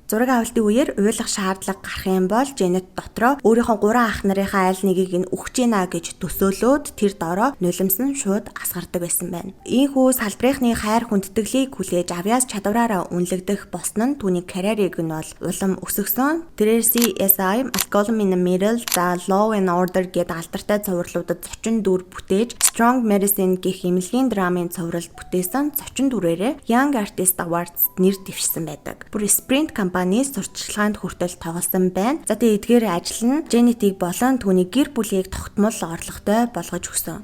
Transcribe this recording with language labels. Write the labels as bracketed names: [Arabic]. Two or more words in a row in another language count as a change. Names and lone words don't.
[Mongolian] Зураг авалтын үеэр уйлах шаардлага гарах юм бол Janet дотроо өөрийнхөө 3 ах нарынхаа аль нэгийг нь өгч гинэ гэж төсөөлөөд тэр доороо нулимсан шууд асгардаг байсан байна. Ийхүү салбарынхны хайр хүндэтгэлийг хүлээж авьяас чадвараараа үнэлэгдэх болсон нь түүний карьерийг нь бол улам өсгсөн. Тэрээр CSI, Malcolm in the Middle, The Law and Order гэдэг алдартай цувралуудад зочин дүр бүтээж Strong Medicine гэх эмнэлгийн драмын цувралд бүтээсэн зочин дүрээрээ Young Artist Awards нэр дэвшсэн байдаг. Бүр Sprint компани сурталчилгаанд хүртэл тоглосон байна. За тэгээ эдгээр ажил нь Janet-ийг болон түүний гэр бүлийг тогтмол орлоготой болгож өгсөн.